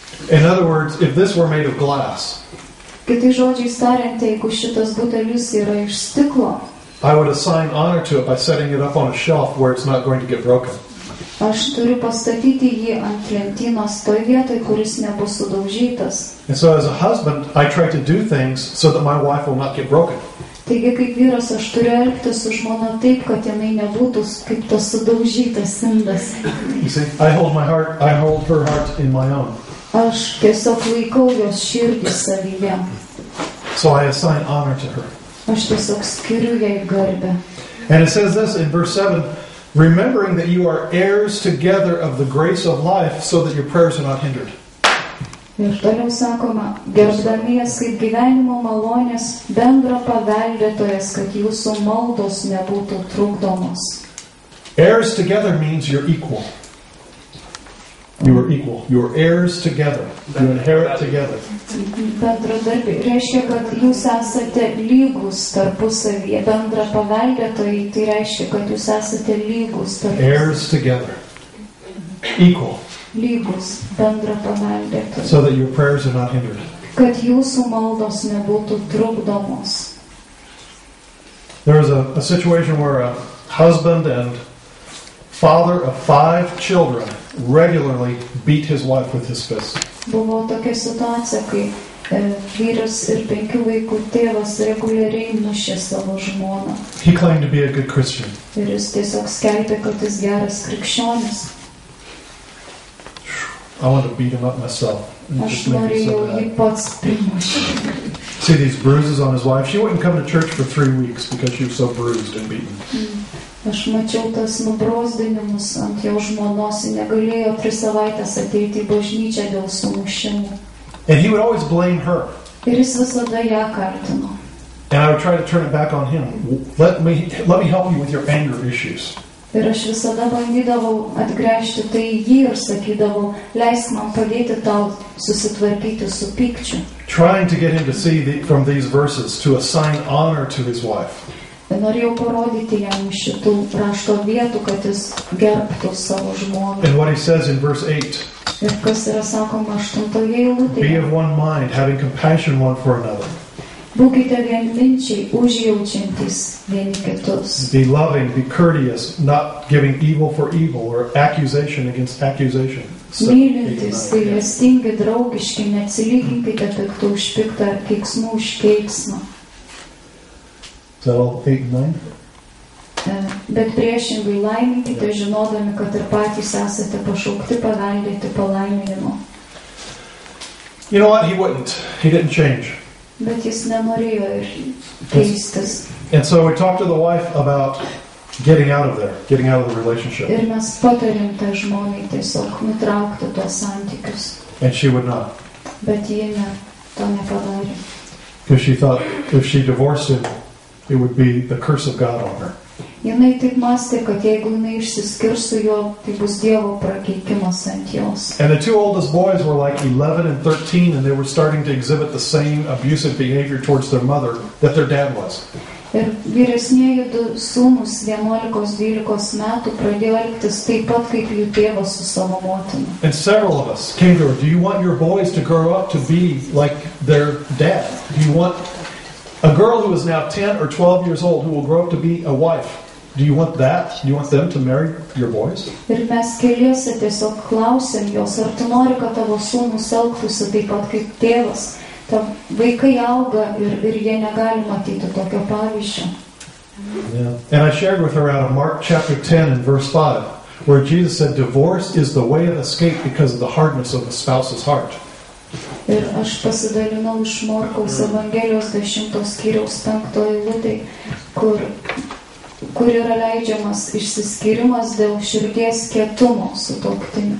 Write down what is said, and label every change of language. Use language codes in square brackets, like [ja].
[en] In other words, if this were made of glass, [lt] Kitai žodžiais tariant, jeigu šitas butelis yra iš stiklo, [en] I would assign honor to it by setting it up on a shelf where it's not going to get broken. [lt] aš turiu pastatyti jį ant lentynos toj vietoj, kuris nebus sudaužytas. [en] And so as a husband, I try to do things so that my wife will not get broken. [lt] Taigi kaip vyras aš turiu elgtis su žmona taip, kad jinai nebūtų kaip tas sudaužytas indas. [en] You see, I hold her heart in my own. [lt] Aš tiesiog laikau jos širdį savyje. [en] So I assign honor to her. [lt] Aš tiesiog skiriu jai garbę. [en] And it says this in verse 7, remembering that you are heirs together of the grace of life so that your prayers are not hindered. [lt] Ir toliau sakoma, gerbdamies kaip gyvenimo malonės bendra paveldėtojas, kad jūsų maldos nebūtų trukdomos. [en] Heirs together means you're equal. You are equal. You are heirs together. You inherit together. [lt] Bendradarbiai reiškia, kad jūs esate lygus tarpusavyje. Bendra paveldėtojai, tai reiškia, kad jūs esate lygus tarpusavyje. [en] Heirs together. Equal. [lt] Lygus, bendra paveldėtojai. [en] So that your prayers are not hindered. [lt] Kad jūsų maldos nebūtų trukdomos. [en] There was a situation where a husband and father of 5 children regularly beat his wife with his fist. [lt] Buvo tokia situacija, kai vyras ir 5 vaikų tėvas reguliariai mušė savo žmoną. [en] He claimed to be a good Christian. [lt] Ir jis tiesiog skelbė, kad jis geras krikščionis. [en] I want to beat him up myself. [lt] Aš norėjau jį pats primušti. [en] See these bruises on his wife? She wouldn't come to church for 3 weeks because she was so bruised and beaten. [lt] Aš mačiau tas nubrozdinimus ant jo žmonos, ji negalėjo 3 savaitės ateiti į bažnyčią dėl sumušimų. [en] And he would always blame her. [lt] Ir jis visada ją kaltino. [en] And I would try to turn it back on him. Let me help you with your anger issues. [lt] Ir aš visada bandydavau atgręžti tai jį ir sakydavau, leisk man padėti tau susitvarkyti su pykčiu. [en] Trying to get him to see from these verses to assign honor to his wife. [lt] Norėjau parodyti jam šitų rašto vietų, kad jis gerbtų savo žmoną. [en] And what he says in verse 8. [lt] Ir kas yra sakoma 8 eilutėje. [en] Be of one mind, having compassion one for another. [lt] Būkite vienminčiai, užjaučiantys vieni kitus. [en] Be loving, be courteous, not giving evil for evil or accusation against accusation. [lt] Mylintys, gailestingi, draugiški, neatsilyginkite piktų už piktą ar keiksmų už keiksmą. [en] Is that all 8 and 9? [lt] Bet priešingai laiminkite, žinodami, kad ir patys esate pašaukti paveldėti palaiminimo. [en] You know what? He wouldn't. He didn't change. [lt] Bet jis nenorėjo ir keistis. [en] And so we talked to the wife about getting out of there, getting out of the relationship. [lt] Ir mes patarėm tai žmonai tiesiog nutraukti tuos santykius. [en] And she would not. [lt] Bet ji to nepadarė. [en] Because she thought if she divorced him, it would be the curse of God on her. [lt] Jinai taip mąstė, kad jeigu jinai išsiskirs su juo, tai bus Dievo prakeikimas ant jos. [en] And the two oldest boys were like 11 and 13, and they were starting to exhibit the same abusive behavior towards their mother that their dad was. [lt] Ir vyresnieji du sūnus 11-12 metų pradėjo elgtis taip pat, kaip jų tėvas su savo motina. [en] And several of us came to her, do you want your boys to grow up to be like their dad? Do you want a girl who is now 10 or 12 years old who will grow up to be a wife? Do you want that? Do you want them to marry your boys? [lt] Ir mes keliese tiesiog klausėm jos, ar tu nori, kad tavo sūnus elgtųsi taip pat kaip tėvas? Ta vaikai auga ir jie negali matyti tokio pavyzdžio. [en] Yeah. And I shared with her out of Mark chapter 10 and verse 5, where Jesus said, divorce is the way of escape because of the hardness of the spouse's heart. [lt] Ir aš pasidalinau iš Morkaus Evangelijos 10 skyriaus 5 eilutėj, kur yra leidžiamas išsiskyrimas dėl širdies kietumo sutuoktinių.